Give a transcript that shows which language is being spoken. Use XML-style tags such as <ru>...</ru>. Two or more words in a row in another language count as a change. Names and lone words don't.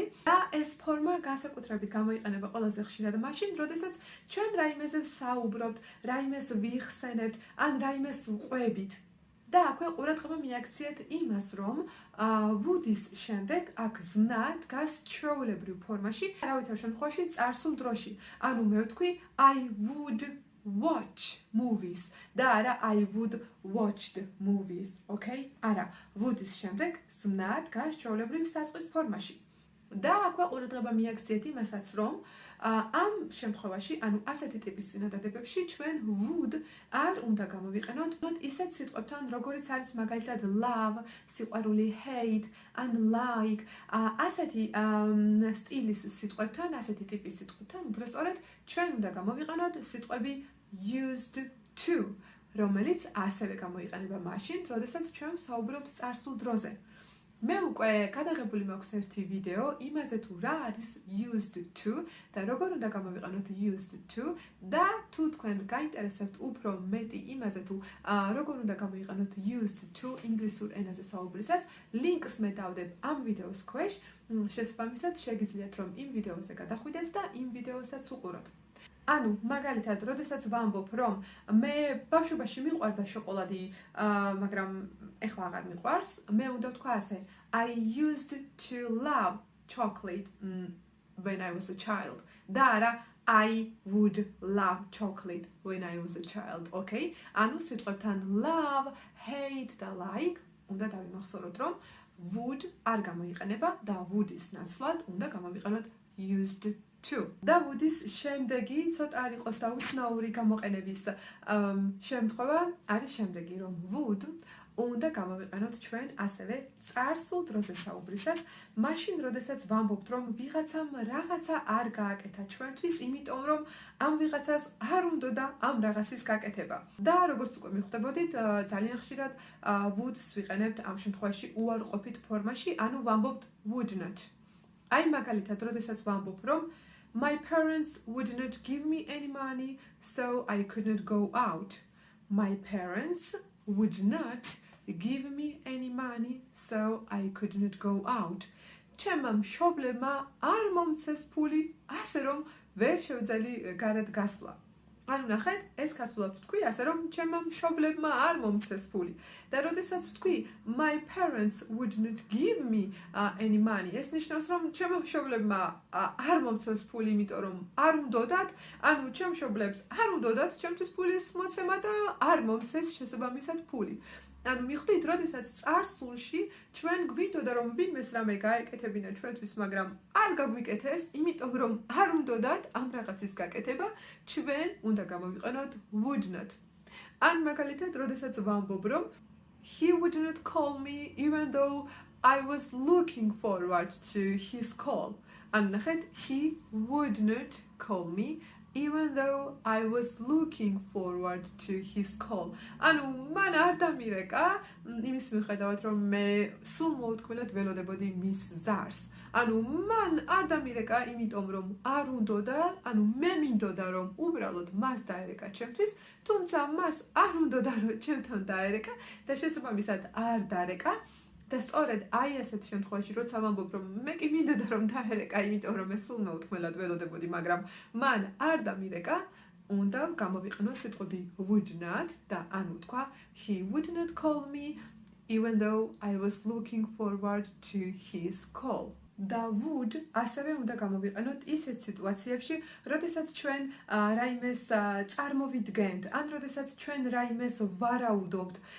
<ka>და ეს ფორმა განსაკუთრებით გამოიყენება ყველაზე ხშირად მაშინ, როდესაც ჩვენ რაიმეზე ვსაუბრობთ, რაიმეს ვიხსენებთ, ან რაიმეს ვყვებით. და აქვე ყურადღება მიაქციეთ იმას, რომ would-ის შემდეგ აქ ზმნა დგას ჩვეულებრივ ფორმაში, არავითარ შემთხვევაში წარსულ დროში. ანუ მე ვთქვი</ka> <en>I would watch movies</en> <ka>და არა</ka> <en>I would watched movies, okay?</en> <ka>არა, would-ის შემდეგ ზმნა დგას ჩვეულებრივ საწყის ფორმაში. და აქვე ყურადღება მიაქციეთ იმასაც, რომ ამ შემთხვევაში, ანუ ასეთი ტიპის წინადადებებში ჩვენ would არ უნდა გამოვიყენოთ ისეთ სიტყვებთან, როგორიც არის მაგალითად love, სიყვარული,</ka> <en>hate, and like,</en> <ka>ასეთი სტილის სიტყვებთან, ასეთი ტიპის სიტყვებთან, უბრალოდ ჩვენ უნდა გამოვიყენოთ სიტყვები</ka> <en>used to.</en> <ka>რომელიც ასევე გამოიყენება მაშინ, როდესაც ჩვენ საუბრობთ წარსულ დროზე. მე უკვე გადაღებული მაქვს ერთი ვიდეო იმაზე თუ რა არის</ka> <en>used to</en> <ka>და როგორ უნდა გამოვიყენოთ</ka> <en>used to</en> <ka>და თუ თქვენ გაინტერესებთ უფრო მეტი იმაზე თუ როგორ უნდა გამოიყენოთ</ka> <en>used to</en> <ka>ინგლისურ ენაზე საუბრისას, ლინკს მე დავდებ ამ ვიდეოს ქვეშ, შესაბამისად შეგიძლიათ რომ იმ ვიდეოზე გადახვიდეთ და იმ ვიდეოსაც უყუროთ. ანუ მაგალითად, როდესაც ვამბობ, რომ მე ბავშვობაში მიყვარდა შოკოლადი, მაგრამ ეხლა აღარ მიყვარს, მე უნდა ვთქვა ასე,</ka> <en>I used to love chocolate when I was a child.</en> <ka>და არა</ka> <en>I would love chocolate when I was a child, okay?</en> <ka>ანუ სიტყვებთან love, hate და like უნდა დავიმახსოვროთ, რომ would არ გამოიყენება და would-ის ნაცვლად უნდა გამოვიყენოთ</ka> <en>used to.</en> <ka>და would-ის შემდეგი ცოტა არ იყოს დაუცნაური გამოყენების შემთხვევა არის შემდეგი, რომ would უნდა გამოვიყენოთ ჩვენ ასევე წარსულ დროზე საუბრისას, მაშინ როდესაც ვამბობთ, რომ ვიღაცამ რაღაცა არ გააკეთა ჩვენთვის, იმიტომ რომ ამ ვიღაცას არ უნდოდა ამ რაღაცის გაკეთება. და როგორც უკვე მიხვდებოდით, ძალიან ხშირად would-ს ვიყენებთ ამ შემთხვევაში უარყოფით ფორმაში, ანუ ვამბობთ</ka> <en>would not.</en> <ka>აი მაგალითად, როდესაც ვამბობ, რომ</ka> <en>My parents would not give me any money, so I could not go out. My parents would not give me any money, so I could not go out.</en> <ka>ჩემმა მშობლებმა არ მომცეს ფული, ასე რომ ვერ შევძელი გარეთ გასვლა. ანუ ნახეთ, ეს ქართულად ვთქვი, ასე რომ ჩემმა მშობლებმა არ მომცეს ფული. და როდესაც ვთქვი</ka> <en>my parents would not give me any money,</en> <ka>ეს ნიშნავს, რომ ჩემმა მშობლებმა არ მომცეს ფული, იმიტომ რომ არ უნდოდათ, ანუ ჩემ მშობლებს არ უნდოდათ ჩემთვის ფულის მოცემა და არ მომცეს შესაბამისად ფული. ანუ მიხვდით, როდესაც წარსულში ჩვენ გვინდოდა რომ ვინმეს რამე გაეკეთებინა ჩვენთვის, მაგრამ არ გაგვიკეთეს, იმიტომ რომ არ უნდოდათ ამ რაღაცის გაკეთება, ჩვენ უნდა გამოვიყენოთ</ka> <en>would not.</en> <ka>ან მაგალითად, როდესაც ვამბობ, რომ</ka> <en>he would not call me even though I was looking forward to his call.</en> <ka>ან ნახეთ,</ka> <en>he would not call me even though I was looking forward to his call.</en> <ka>ანუ მან არ დამირეკა იმის მიუხედავად რომ მე სულ მოუთქმელად ველოდებოდი მის ზარს. ანუ მან არ დამირეკა იმიტომ რომ არ უნდოდა, ანუ მე მინდოდა რომ უბრალოდ მას დაერეკა ჩემთვის, თუმცა მას არ უნდოდა რომ ჩემთან დაერეკა და შესაბამისად არ დარეკა. და სწორედ აი ასეთ შემთხვევაში, როცა ვამბობ, რომ მე კი მინდოდა რომ დაერეკა, იმიტომ რომ მე სულ მეუთქმელად ველოდებოდი, მაგრამ მან არ დამირეკა, უნდა გამოვიყენოს სიტყვები</ka> <en>would not</en> <ka>და ანუ თქვა</ka> <en>he would not call me even though I was looking forward to his call.</en> <ka>და would ასევე უნდა გამოვიყენოთ ისეთ სიტუაციებში, როდესაც ჩვენ რაიმეს წარმოვიდგენთ, ან როდესაც ჩვენ რაიმეს ვარაუდობთ.</ka>